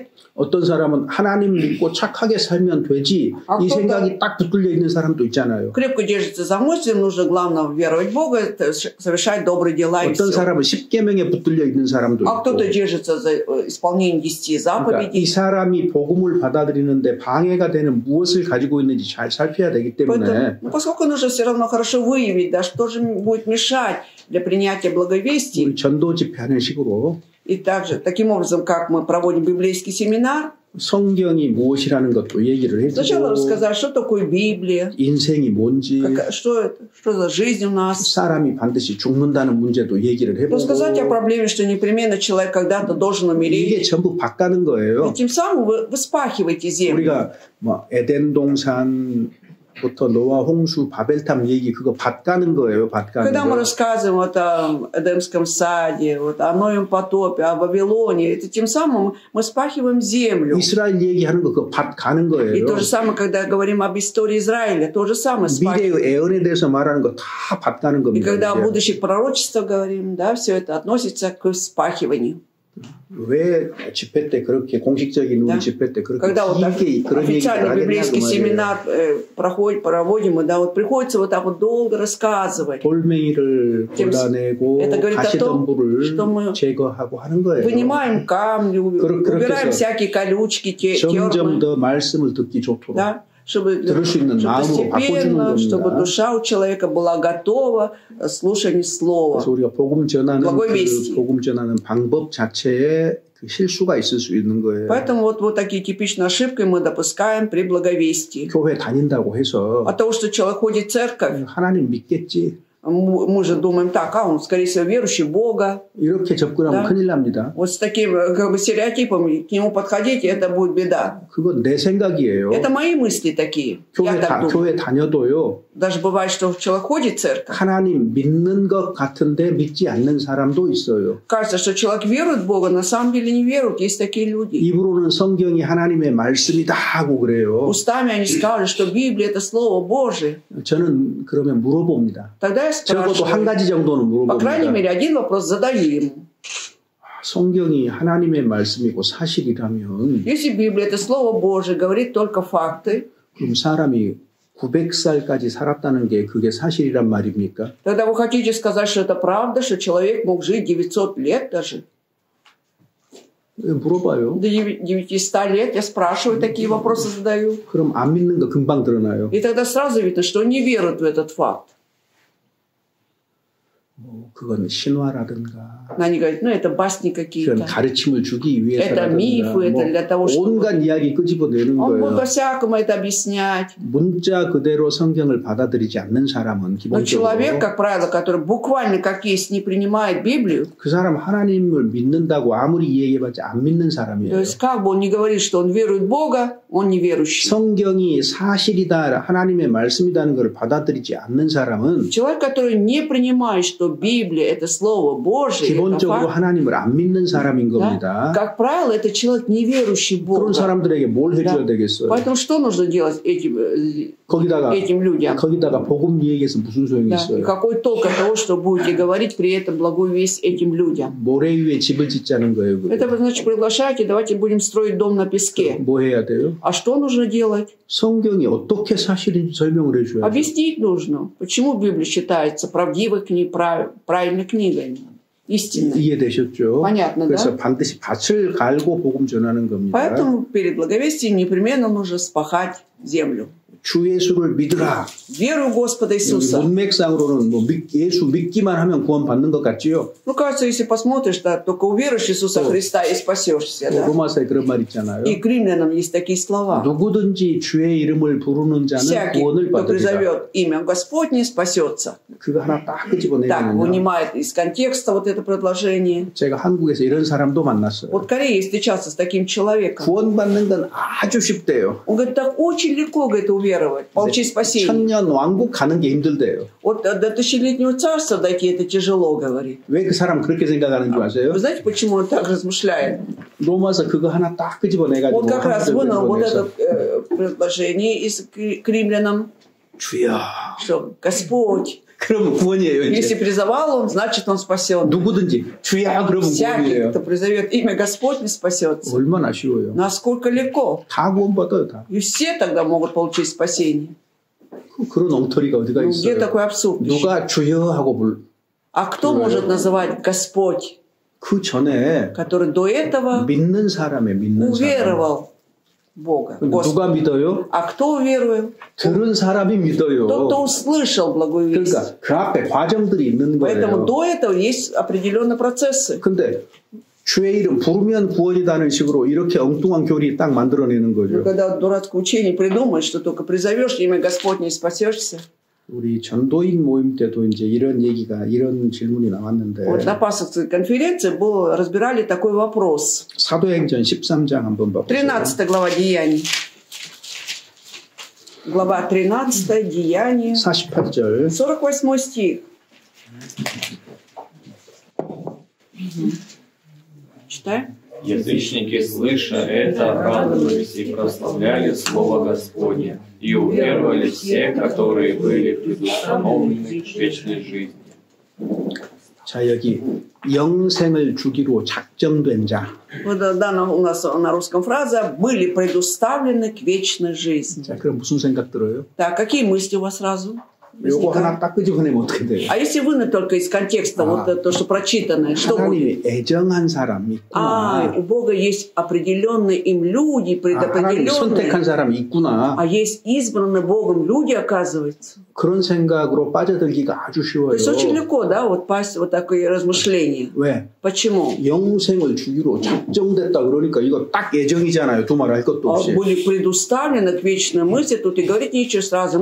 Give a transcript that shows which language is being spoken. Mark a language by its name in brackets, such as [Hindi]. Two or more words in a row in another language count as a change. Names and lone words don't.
[Korean] 어떤 사람은 하나님 믿고 착하게 살면 되지 이 생각이 딱 붙들려 있는 사람도 있잖아요. [Russian] Крепко держится за мысль, нужно главное веровать в Бога, совершать добрые дела и [Korean] 어떤 [Russian] все. [Korean] 사람은 십계명에 붙들려 있는 사람도 [Russian] А кто-то [Korean] 있고 [Russian] держится за исполнение 10 [Korean] 그러니까 이 [Russian] заповедей. [Korean] 사람이 복음을 받아들이는데 방해가 되는 무엇을 가지고 있는지 잘 살펴야 되기 때문에 [Russian] Поэтому, поскольку нужно все равно хорошо выявить, да, что же будет мешать для принятия благовестия. [Korean] 우리 전도 집회하는 식으로 [Russian] И также, таким образом, как мы проводим библейский семинар, [Korean] 성경이 무엇이라는 것도 얘기를 [Russian] сначала [Korean] 해주고 [Russian] рассказать, что такое Библия, [Korean] 인생이 뭔지 [Russian] что за жизнь у нас. [Korean] 사람이 반드시 죽는다는 문제도 얘기를 해보고 [Russian] Рассказать о проблеме, что непременно человек когда-то должен [Korean] 이게 [Russian] умереть. [Korean] 전부 밭가는 거예요. [Russian] И тем самым вы вспахиваете землю. [Korean] 우리가 뭐 에덴 동산부터 노아 홍수 바벨탑 얘기 그거 밭가는 거예요. 밭가는 [Russian] Когда мы [Korean] 거. [Russian] рассказываем вот о Эдемском саде, вот о Ноем потопе, о Вавилоне, это тем самым мы вспахиваем землю. [Korean] 이스라엘 얘기하는 거 그거 밭가는 [Russian] И [Korean] 거예요. [Russian] то же самое, когда говорим об истории Израиля, то же самое вспахиваем. [Korean] 미래의 애언에 대해서 말하는 거 다 밭가는 [Russian] И [Korean] 겁니다. [Russian] когда о [Korean] 이제. [Russian] будущих пророчествах говорим, да, все это относится к вспахиванию. [Korean] 왜 집회 때 그렇게 공식적인 우리 [Russian] Да. [Korean] 집회 때 그렇게 [Russian] Когда вот так [Korean] 길게 그런 얘기를 [Russian] официальный [Korean] 하겠냐고 [Russian] библейский [Korean] 말이에요. [Russian] семинар проводим, и да, вот приходится вот так вот долго рассказывать. [Korean] 돌멩이를 골라내고 [Russian] Это говорит о том, что [Korean] 가시덤불을 [Russian] мы [Korean] 제거하고 하는 거예요. [Russian] Вынимаем камни, [Korean] 그렇게 [Russian] убираем [Korean] 해서 [Russian] всякие колючки, [Korean] 점점 [Russian] термы, [Korean] 더 말씀을 듣기 좋도록 [Russian] да, чтобы [Korean] 들을 수 있는 마음으로 바꿔주는 [Russian] постепенно, [Korean] 겁니다. [Russian] чтобы душа у человека была готова слушанию слова. [Korean] 그래서 우리가 복음 전하는 [Russian] благой [Korean] 그 [Russian] вести. [Korean] 복음 전하는 방법 자체에 그 실수가 있을 수 있는 거예요. [Russian] Поэтому вот такие типичные ошибки мы допускаем при благовестии. [Korean] 교회 다닌다고 해서 [Russian] От того, что человек ходит в церковь, [Korean] 하나님 믿겠지 [Russian] мы же думаем так, он, скорее всего, верующий в Бога. [Korean] 이렇게 접근하면 [Russian] Да. [Korean] 큰일 납니다. [Russian] Вот с таким как бы стереотипом к нему подходить, это будет беда. [Korean] 그건 내 생각이에요. [Russian] Это мои мысли такие. Я так думаю. [Korean] 교회 다녀도요. [Russian] Даже бывает, что человек ходит в церковь. [Korean] 하나님 믿는 것 같은데 믿지 않는 사람도 있어요. [Russian] Кажется, что человек верует в Бога, на самом деле не верует. Есть такие люди. [Korean] 입으로는 성경이 하나님의 말씀이다 하고 그래요. [Russian] Устами они скажут, что Библия – это Слово Божие. [Korean] 저는 그러면 물어봅니다. [Russian] Тогда я [Korean] 적어도 한 [Russian] спрашиваю, [Korean] 가지 정도는 [Russian] по крайней [Korean] 물어봅니다. [Russian] мере, один вопрос задаю ему. [Korean] 성경이 하나님의 말씀이고 사실이라면 [Russian] Если Библия – это Слово Божие, говорит только факты, [Korean] 그럼 사람이 900살까지 살았다는 게 그게 사실이란 말입니까? [Russian] тогда вы хотите сказать, что это правда, что человек мог жить 900 лет даже? [Korean] 물어봐요. [Russian] До 900 лет я спрашиваю, такие вопросы задаю. [Korean] 그럼 안 믿는 거 금방 드러나요. [Russian] И тогда сразу видно, что он не верует в этот факт. [Korean] 그건 신화라든가 [Russian] Они говорят, ну это басни [Korean] 그런 [Russian] какие-то. [Korean] 가르침을 주기 [Russian] Это мифы, это для того, [Korean] 위해서라든가 [Russian] чтобы... [Korean] 온갖 이야기 끄집어내는 [Russian] Он будет [Korean] 거예요. [Russian] по-всякому это объяснять. [Korean] 문자 그대로 성경을 받아들이지 않는 사람은 [Russian] Но человек, [Korean] 기본적으로 [Russian] как правило, который буквально как есть не принимает Библию, [Korean] 그 사람 하나님을 믿는다고 아무리 이야기해봤자 안 믿는 [Russian] то [Korean] 사람이에요. [Russian] есть как бы он не говорит, что он верует в Бога, он неверующий. [Korean] 성경이 사실이다, 하나님의 말씀이라는 것을 받아들이지 않는 사람은 [Russian] Человек, который не принимает, что Библия Библия, это Слово Божие, это [Korean] 기본적으로 [Russian] факт. [Korean] 하나님을 안 믿는 사람인 [Russian] Да? [Korean] 겁니다. [Russian] Как правило, это человек, не верующий в [Korean] 그런 [Russian] Бога. [Korean] 사람들에게 뭘 해줘야 [Russian] Да. [Korean] 되겠어요? [Russian] Поэтому что нужно делать этим людям? [Korean] 거기다가 복음 얘기해서 무슨 소용이 [Russian] Да. [Korean] 있어요? [Russian] И какой толк от того, что будете говорить при этом благую весть этим людям? [Korean] 모래 위에 집을 짓자는 거예요. 그게. [Russian] Это значит, приглашайте, давайте будем строить дом на песке. [Korean] 뭐 해야 돼요? [Russian] А что нужно делать? [Korean] 성경이 어떻게 사실인지 설명을 해줘야 돼요. [Russian] Объяснить нужно, почему Библия считается правдивой книгой, правильной книгой, истинной. [Korean] 이해되셨죠? [Russian] Понятно, [Korean] 그래서 [Russian] да? [Korean] 반드시 밭을 갈고 복음 전하는 겁니다. [Russian] Поэтому перед благовестием непременно нужно спахать землю. [Korean] 주 예수를 믿으라. [Russian] Верую в Господа [Korean] 여기 [Russian] Иисуса. [Korean] 문맥상으로는 뭐 예수 믿기만 하면 구원 받는 것 같지요? [Russian] Ну, кажется, если посмотришь, да, только уверуешь в Иисуса Христа и спасешься. Да? [Korean] 로마서에 그런 말 있잖아요. [Russian] И к римлянам есть такие слова. [Korean] 누구든지 주의 이름을 부르는 자는 [Russian] Всякий, [Korean] 구원을 [Russian] кто [Korean] 받으리라. [Russian] призовет имя Господне, спасется. [Korean] 그거 하나 딱 [Russian] Так, [Korean] 끄집어내면요. [Russian] вынимает из контекста вот это предложение. [Korean] 제가 한국에서 이런 사람도 만났어요. [Russian] Вот в Корее встречался с таким человеком. [Korean] 구원받는 건 아주 쉽대요. [Russian] Он говорит, так очень легко, говорит, уверовать, получить спасение. [Korean] 천년 왕국 가는 게 힘들대요. [Russian] Вот до тысячелетнего царства дойти, это тяжело, говорит. [Korean] 왜 그 사람 그렇게 생각하는 줄 아세요? [Russian] Вы знаете, почему он так размышляет? [Korean] 로마서 그거 하나 딱 끄집어내가지고 [Russian] Вот как раз вынул вот [Korean] 해서 [Russian] это предложение к римлянам, [Korean] 주여. [Russian] что Господь, [Korean] 그러면 구원이에요. [Russian] если [Korean] 이제. [Russian] призывал он, значит он спасен. [Korean] 누구든지 주여 그러면 [Russian] Всякий, [Korean] 구원이에요. [Russian] кто призовет имя Господне, спасется. [Korean] 얼마나 쉬워요. [Russian] Насколько легко. [Korean] 다 구원받아요. 다. [Russian] И все тогда могут получить спасение. [Korean] 그런 엉터리가 어디가 [Russian] Ну, где [Korean] 있어요. [Russian] такой абсурд? еще? [Korean] 누가 주여 하고 [Russian] А кто может называть Господь, [Korean] 그 전에 [Russian] который до этого [Korean] 믿는 사람의 믿는 사람. [Russian] уверовал в Бога? Господа. [Korean] 누가 믿어요? [Russian] А кто уверовал? [Korean] 들은 사람이 믿어요. [Russian] Тот, кто услышал благую весть. [Korean] 그러니까 그 앞에 과정들이 있는 [Russian] Поэтому [Korean] 거예요. [Russian] до этого есть определенные процессы. [Korean] 근데 주의 이름 부르면 구원이다는 식으로 이렇게 엉뚱한 교리 딱 만들어내는 [Russian] Но [Korean] 거죠. [Russian] когда дурацкое учение придумает, что только призовешь имя Господне и спасешься. [Korean] 우리 전도인 모임 때도 이제 이런 얘기가 이런 질문이 나왔는데 [Russian] Вот на пасторской конференции разбирали такой вопрос. [Korean] 사도행전 13장 한번 봐보세요. [Russian] 13 глава Деяний. Глава 13 Деяния. [Korean] 48절 [Russian] 48 стих. Читай. Язычники, слыша это, радовались и прославляли Слово Господне, и уверовали все, которые были предустановлены к вечной жизни. [Korean] 자 여기 영생을 주기로 작정된 자. [Russian] Вот дана у нас на русском фраза «были предуставлены к вечной жизни». [Korean] 자 그럼 무슨 생각 들어요? [Russian] Так, какие мысли у вас сразу? [Korean] 요거 하나 딱 끄집어내면 어떻게 돼요? [Russian] А если вынуть только из контекста вот то, что прочитанное, что будет? [Korean] 하나님이 애정한 사람이 있구나. [Russian] У Бога есть определенные им люди, [Korean] 하나님이 선택한 [Russian] предопределенные, [Korean] 사람이 있구나. [Russian] а есть избранные Богом люди, оказывается. [Korean] 그런 생각으로 빠져들기가 아주 [Russian] То [Korean] 쉬워요. [Russian] есть очень легко, да, вот пасть вот такое размышление. [Korean] 왜? [Russian] Почему? [Korean] 영생을 주기로 작정됐다 그러니까 이거 딱 예정이잖아요. 두말할 것도 없이. [Russian] Были предуставлены к вечной мысли, тут и говорить нечего сразу.